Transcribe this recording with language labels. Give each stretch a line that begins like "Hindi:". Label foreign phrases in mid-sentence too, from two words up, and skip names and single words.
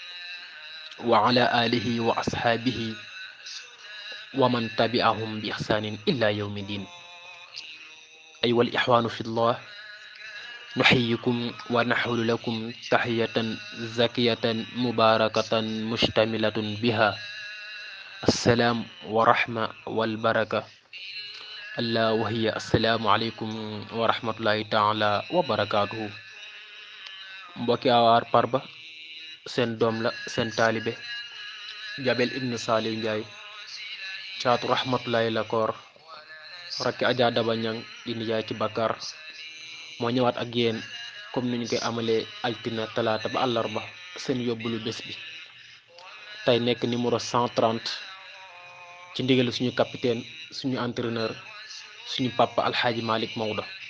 Arabic: وعلى آله وأصحابه ومن تبعهم بإحسان إلى يوم الدين أيها الإخوان في الله نحييكم ونحول لكم تحية زكية مباركة مشتملة بها السلام ورحمة والبركة الله وهي السلام عليكم ورحمة الله تعالى وبركاته
Wolof: mbokki Awaar Parba seen doom la seen taalibe Jabel ibn Saliou Ndiaye caatu rahmatullahi la koor rakki Adja Daba Ñang di nijaay ci Bakar moo ñëwaat ak yéen comme ni ñu koy amalee altina talaata ba àllarba seen yóbbulu bés bi tey nekk numéro 130 ci ndigalu suñu capitaine suñu entraîneur suñu papa alxaaji Malick Maodo